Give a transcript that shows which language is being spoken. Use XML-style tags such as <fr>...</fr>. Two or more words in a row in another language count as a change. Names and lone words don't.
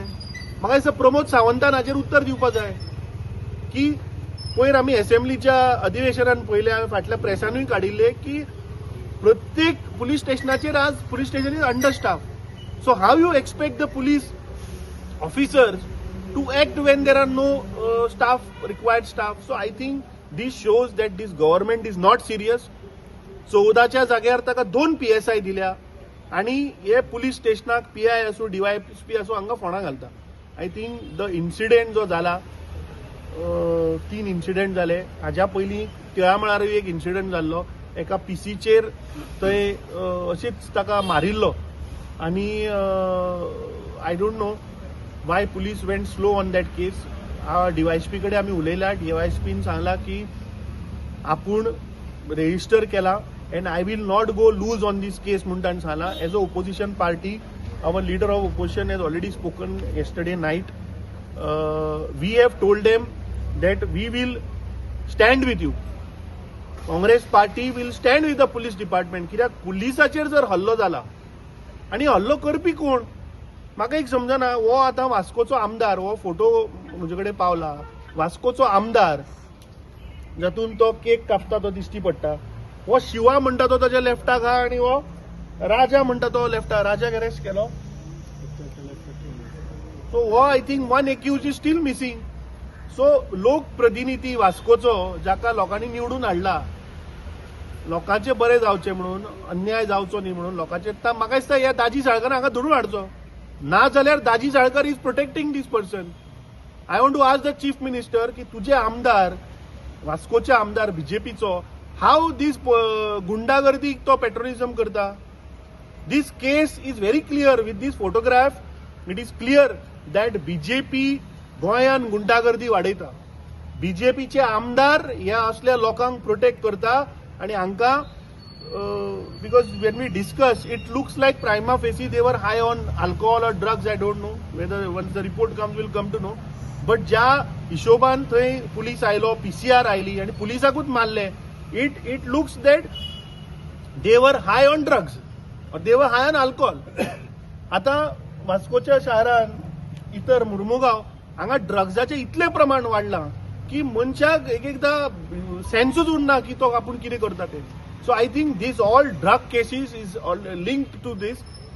<kok>म्हाका दिसता प्रमोद सावंतान हाचेर उत्तर दिवपाक जाय की पयर आमी असेंब्लीच्या अधिवेशनान पळयलें, हांवें फाटल्या प्रेसानूय काडिल्ले की प्रत्येक पुलीस स्टेशनाचेर आज</kok> <en>police station is under staff. so how you expect the police officers to act when there are no required staff. So I think this shows that this government is not serious.</en> <kok>14च्या जाग्यार ताका 2 PSI दिल्या आणि हे पुलीस स्टेशनाक PI असो DYSP असो हांगा फोंडा घालता.</kok> <en>I think the incident</en> <kok>जो जाला 3 इन्सिडेंट जाले. हाज्या पयलीं तिळामळारूय एक इन्सिडेंट जाल्लो. एका PCचेर थंय अशीच ताका मारिल्लो आणि</kok> <en>I don't know why police went slow on that case.</en> <kok>DYSP कडेन आमी उलयला. DYSPन सांगला की आपूण रेजिस्टर केला</kok> <en>and I will not go loose on this case</en> <kok>म्हणून ताणें सांगला.</kok> <en>as a opposition party our leader of opposition has already spoken yesterday night. We have told them that we will stand with you. Congress party will stand with the police department.</en> <kok>कित्याक पुलिसाचेर जर हल्लो जाला आणि हल्लो करपी कोण म्हाका एक समजना. हो आतां वास्कोचो आमदार, हो फोटो म्हजे कडेन पावला. वास्कोचो आमदार जातून तो केक कापता तो दिश्टी पडटा. हो शिवा म्हणटा तो ताच्या लेफ्टाक आहा आनी हो राजा म्हणटा तो लेफ्टाक. राजा अरेस्ट केलो.</kok> <en>सो हो I think 1 accused is still missing.</en> <kok>सो लोकप्रतिनिधी वास्कोचो जाका लोकांनी निवडून हाडला, लोकांचे बरें जावचें म्हणून, अन्याय जावचो न्ही म्हणून लोकांचेर, म्हाका दिसता ह्या दाजी साळकर हांगा धरून हाडचो. ना जाल्यार दाजी साळकर</kok> <en>is protecting this person. I want to ask the chief minister</en> <kok>की तुझे आमदार, वास्कोचे आमदार बीजेपीचो,</kok> <en>how this</en> <kok>गुंडागर्दीक तो पेट्रोलिझम करता.</kok> <en>This case is very clear with this photograph. It is clear that BJP</en> <kok>गोंयान गुंडागर्दी वाडयता. बीजेपीचे आमदार ह्या असल्या लोकांक प्रोटेक्ट करता आणि हांकां</kok> <en>because when we discuss it looks like prima facie they were high on alcohol or drugs. I don't know whether once the report comes we'll come to know.</en> <kok>But ज्या हिशोबान थंय पुलीस आयलो, PCR आयली आणि पुलिसाकूच मारले,</kok> <en>it looks that they were high on drugs. they were high on alcohol.</en> <kok>आता वास्कोच्या शहरान इतर मुर्मुगांव हांगा ड्रग्साचे इतले प्रमाण वाडलां की मनशाक एकदां सेन्सूच उरना की तो आपूण कितें करता ते.</kok> <en>so I think this all drug cases is linked to this.</en>